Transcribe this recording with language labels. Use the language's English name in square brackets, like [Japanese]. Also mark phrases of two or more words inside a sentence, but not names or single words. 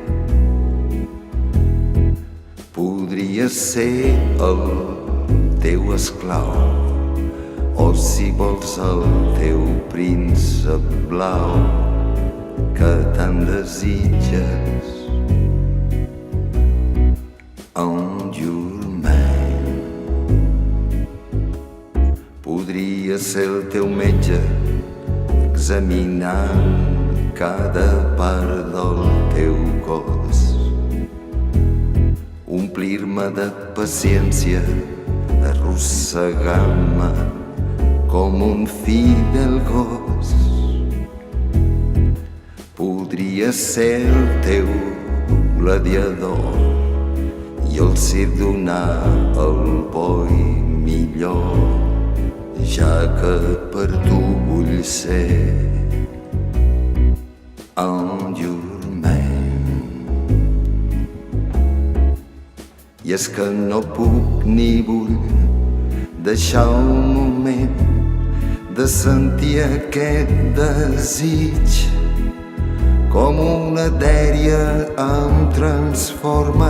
[Catalan] Podria ser el teu esclau, o si vols el teu príncep blau que tant desitges. [English] On your man. [Catalan] Podria ser el teu metge, examinant cada part del teu cos, omplir-me de paciència, arrossegant-me com un fidel gos. Podria ser el teu gladiador i el circ donar el bo i millor, ja que per tu vull ser [English] on your man. [Catalan] I és que no puc ni vull deixar un moment de sentir aquest desig, com una dèria em transforma.